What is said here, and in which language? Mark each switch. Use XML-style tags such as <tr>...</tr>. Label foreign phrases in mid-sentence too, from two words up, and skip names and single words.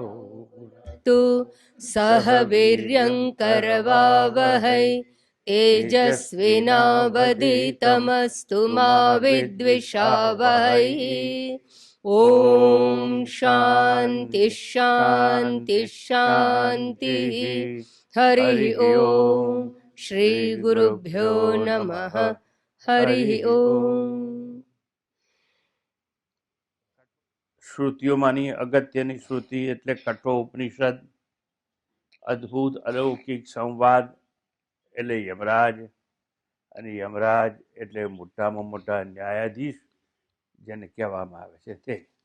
<sa>तु सह वीर्यं करवावहै तेजस्विनावधीतमस्तु मा विद्विषावहै। ॐ शान्ति शान्ति शान्तिः। हरिः ॐ। श्री गुरुभ्यो नमः। हरिः ॐ।</sa> <gu>શ્રુતિઓમાંની અગત્યની શ્રુતિ એટલે કઠોપનિષદ. અદ્ભુત અલૌકિક સંવાદ એટલે યમરાજ, અને યમરાજ એટલે મોટામાં મોટા ન્યાયાધીશ જેને કહેવામાં આવે છે તે.</gu>